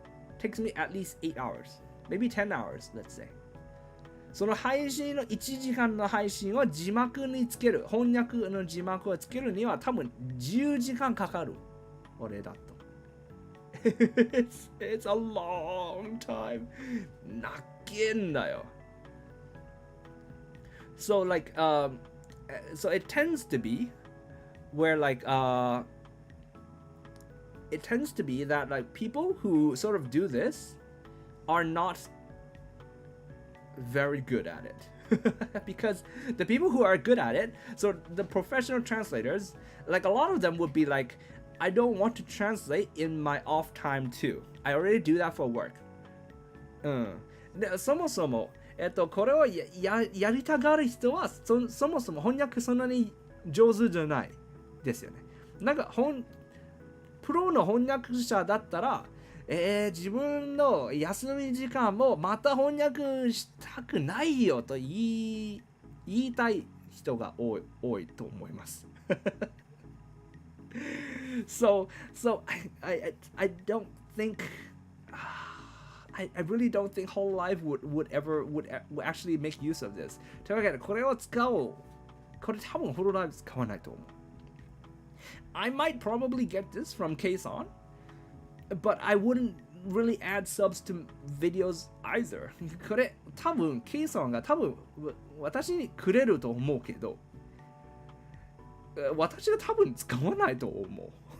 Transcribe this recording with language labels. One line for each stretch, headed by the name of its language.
English: It takes me at least 8 hours, maybe 10 hours, let's say.
Japanese: その配信の1時間の配信を字幕につける、翻訳の字幕をつけるには多分10時間かかる。俺だと。
English: it's a long time.
Japanese: 泣けんだよ。
English: So like so it tends to be where like it tends to be that like people who sort of do this are not very good at it. Because the people who are good at it, so the professional translators, like a lot of them would be like, I don't want to translate in my off time too. I already do that for work.
Japanese: でそもそも、これを やりたがる人はそもそも翻訳そんなに上手じゃないですよね。なんかプロの翻訳者だったら、自分の休み時間もまた翻訳したくないよと言いたい人が多いと思います。
English: So I don't think I really don't think whole life would actually make use of this.
Japanese: というわけでこれを使おう。これ多分フルライブ使わないと思う。
English: I might probably get this from case on, but I wouldn't really add subs to videos either.
Japanese: これ多分ケイさんが多分私にくれると思うけど、私が多分使わないと思う。